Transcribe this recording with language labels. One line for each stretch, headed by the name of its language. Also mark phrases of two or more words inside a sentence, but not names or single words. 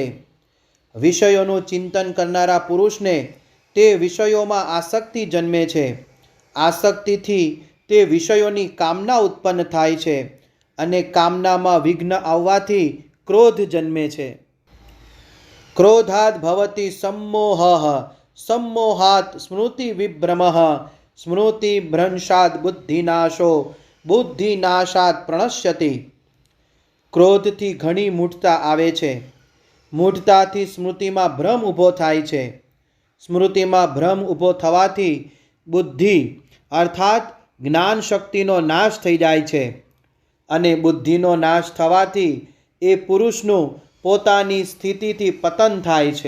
Gujarati: વિષયોનું ચિંતન કરનારા પુરુષને તે વિષયોમાં આસક્તિ જન્મે છે. આસક્તિથી તે વિષયોની કામના ઉત્પન્ન થાય છે અને કામનામાં વિઘ્ન આવવાથી ક્રોધ જન્મે છે.
Sanskrit: क्रोधाद् भवति सम्मोहः सम्मोहात् स्मृति विभ्रमः स्मृति भ्रंशाद् बुद्धिनाशो बुद्धिनाशात् प्रणश्यति.
Gujarati: ક્રોધથી ઘણી મૂઢતા આવે છે. મૂઢતાથી સ્મૃતિમાં ભ્રમ ઊભો થાય છે. સ્મૃતિમાં ભ્રમ ઊભો થવાથી બુદ્ધિ અર્થાત જ્ઞાન શક્તિનો નાશ થઈ જાય છે અને બુદ્ધિનો નાશ થવાથી એ પુરુષનું પોતાની સ્થિતિથી પતન થાય છે.